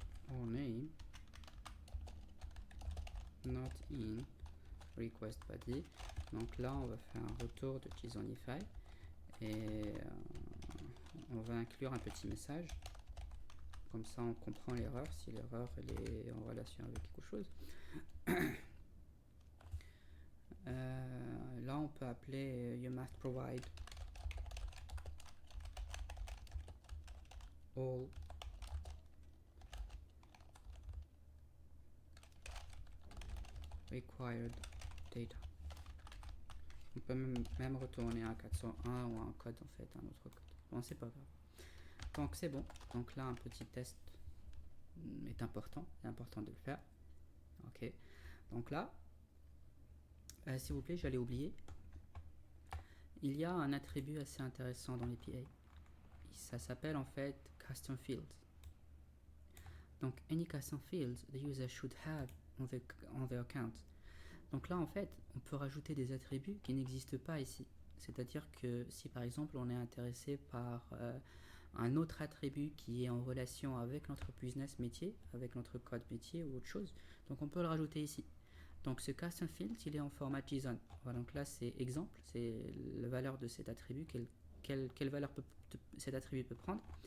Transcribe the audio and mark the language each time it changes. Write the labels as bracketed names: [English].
[English] Or name not in request body. [French] Donc là, on va faire un retour de JSONify et on va inclure un petit message. Comme ça, on comprend l'erreur, si l'erreur est en relation avec quelque chose. Là, on peut appeler [English] you must provide all required data. [French] On peut même retourner un 401 ou un code, en fait, un autre code. Bon, c'est pas grave. Donc, c'est bon. Donc là, un petit test est important. C'est important de le faire. Ok. Donc là, s'il vous plaît, j'allais oublier. Il y a un attribut assez intéressant dans l'API. Ça s'appelle en fait custom fields. [English] Donc, any custom fields the user should have on their account. [French] Donc là, en fait, on peut rajouter des attributs qui n'existent pas ici. C'est-à-dire que si par exemple on est intéressé par un autre attribut qui est en relation avec notre business métier, avec notre code métier ou autre chose, donc on peut le rajouter ici. Donc ce custom field, il est en format JSON. Voilà, donc là c'est exemple, c'est la valeur de cet attribut, quelle valeur cet attribut peut prendre.